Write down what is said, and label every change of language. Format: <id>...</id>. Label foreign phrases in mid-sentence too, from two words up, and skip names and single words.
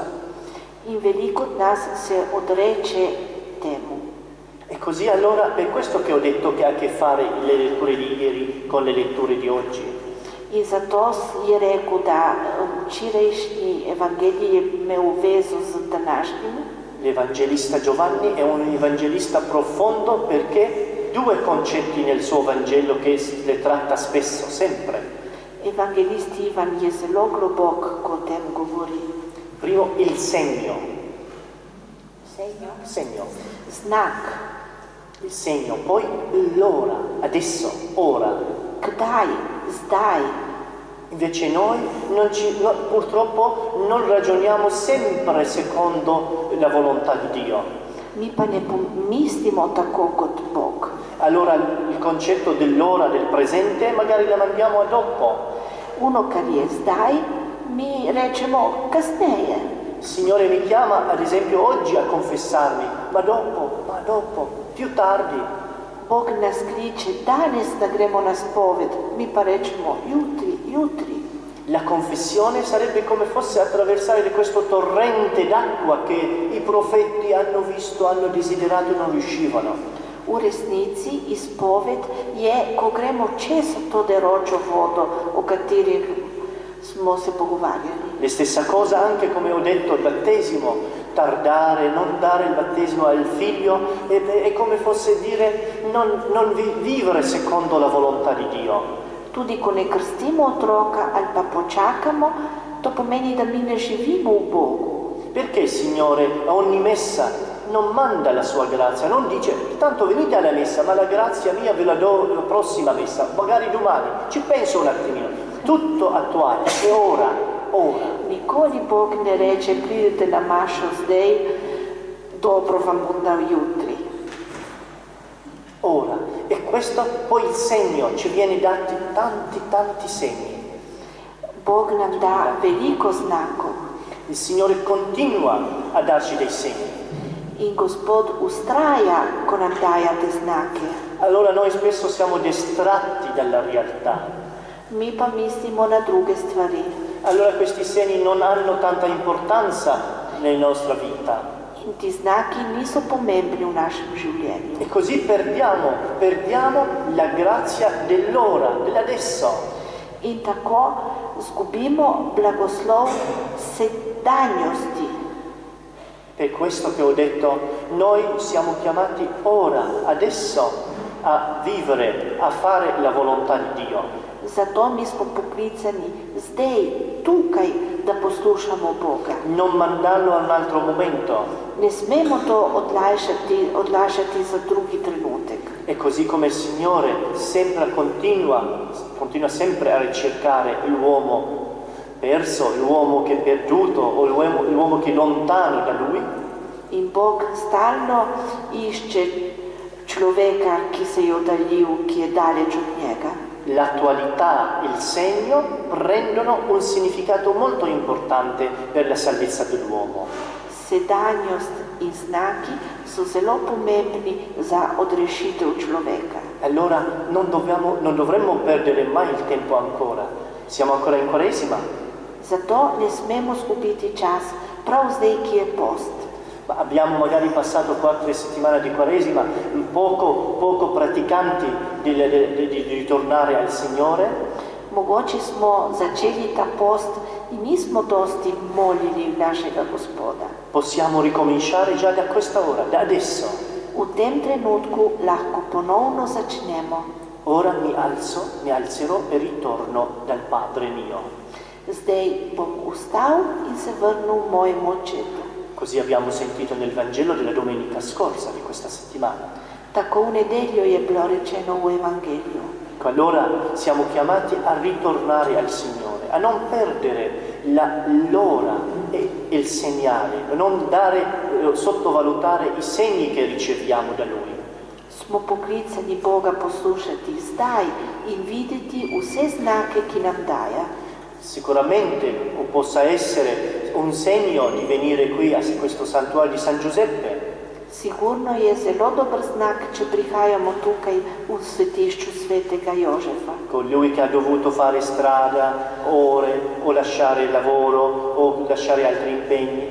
<sl>In veliko od nas se odreče temu.</sl> <it>E così allora, per questo che ho detto che ha a che fare le letture di ieri con le letture di oggi.</it> <sl>In zato je rekel, da včerajšnji evangelij je imel vezo z današnjim.</sl> <it>L'Evangelista Giovanni è un evangelista profondo perché due concetti nel suo Vangelo che le tratta spesso, sempre.</it> <sl>Evangelist Ivan je zelo globok, ko o tem govori.</sl> <it>Primo, il segno. Segno? Segno.</it> <sl>Znak.</sl> <it>Il segno, poi l'ora, adesso, ora.</it> <sl>Kdaj? Zdaj.</sl> <it>Invece noi purtroppo non ragioniamo sempre secondo la volontà di Dio.</it> <sl>Mi pa ne pomislimo tako kot Bog.</sl> <it>Allora il concetto dell'ora, del presente, magari la mandiamo a dopo. Uno,</it> <sl>kar je zdaj, mi rečemo kasneje.</sl> <it>Il Signore mi chiama, ad esempio, oggi a confessarmi, ma dopo, più tardi.</it> <sl>Bog nas kliče danes, da gremo na spoved, mi pa rečemo jutri.</sl> <it>La confessione sarebbe come fosse attraversare questo torrente d'acqua che i profeti hanno visto, hanno desiderato e non riuscivano.</it> <sl>V resnici izpoved je, ko gremo čez to deročo vodo, o kateri smo se pogovarjali.</sl> <it>La stessa cosa anche, come ho detto, il battesimo, tardare, non dare il battesimo al figlio, è come fosse dire non vivere secondo la volontà di Dio.</it> <sl>Tudi ko ne krstimo otroka ali pa počakamo, to pomeni, da mi ne živimo v Bogu.</sl> <it>Perché il Signore a ogni messa non manda la sua grazia, non dice tanto venite alla messa, ma la grazia mia ve la do la prossima messa, magari domani, ci penso un attimino, tutto attuale, e ora.</it> <sl>Nikoli Bog ne reče, pridete na mašo zdaj, dobro vam bom dal jutri.</sl> <it>Ora, e questo poi il segno, ci viene dati tanti segni.</it> <sl>Bog nam da veliko znakov.</sl> <it>Il Signore continua a darci dei segni.</it> <sl>In Gospod ustraja, ko nam daja te znake.</sl> <it>Allora noi spesso siamo distratti dalla realtà.</it> <sl>Mi pa mislimo na druge stvari.</sl> <it>Allora questi segni non hanno tanta importanza nella nostra vita.</it> <sl>In ti znaki niso pomembni v našem življenju.</sl> <it>E così perdiamo la grazia dell'ora, dell'adesso.</it> <sl>In tako zgubimo blagoslov sedanjosti.</sl> <it>Per questo che ho detto, noi siamo chiamati ora, adesso, a vivere, a fare la volontà di Dio.</it> <sl>Zato mi smo poklicani zdaj, tukaj, da poslušamo Boga.</sl> <it>Non mandarlo a un altro momento.</it> <sl>Ne smemo to odlašati za drugi trenutek.</sl> <it>E così come il Signore sempre continua sempre a ricercare l'uomo perso, l'uomo che è perduto o l'uomo che è lontano da Lui.</it> <sl>In Bog stalno išče človeka, ki se je oddaljil, ki je daleč od njega.</sl> <it>L'attualità e il segno prendono un significato molto importante per la salvezza dell'uomo.</it> <sl>Sedanjost in znaki so zelo pomembni za odrešitev človeka.</sl> <it>Allora non dovremmo perdere mai il tempo ancora. Siamo ancora in Quaresima.</it> <sl>Zato ne smemo zgubiti čas, prav zdaj, ki je post.</sl> <it>Ma abbiamo magari passato 4 settimane di Quaresima, poco praticanti di ritornare al Signore.</it> <sl>Mogoče smo začeli ta post in nismo dosti molili našega Gospoda.</sl> <it>Possiamo ricominciare già da questa ora, da adesso.</it> <sl>V tem trenutku lahko ponovno začnemo.</sl> <it>Ora mi alzerò e ritorno dal Padre mio.</it> <sl>Zdaj bom vstal in se vrnil mojemu očetu.</sl> <it>Così abbiamo sentito nel Vangelo della domenica scorsa di questa settimana.</it> <sl>Tako v nedeljo je bilo rečeno v Evangeliju.</sl> <it>Allora siamo chiamati a ritornare al Signore, a non perdere l'ora e il segnale, a non sottovalutare i segni che riceviamo da Lui.</it> <sl>Smo poklicani Boga poslušati zdaj in videti vse znake, ki nam daje.</sl> <it>Sicuramente possa essere un segno di venire qui a questo santuario di San Giuseppe.</it> <sl>Sigurno je zelo dober znak, če prihajamo tukaj v svetišču svetega Jožefa.</sl> <it>Con lui che ha dovuto fare strada, ore, o lasciare il lavoro, o lasciare altri impegni.</it>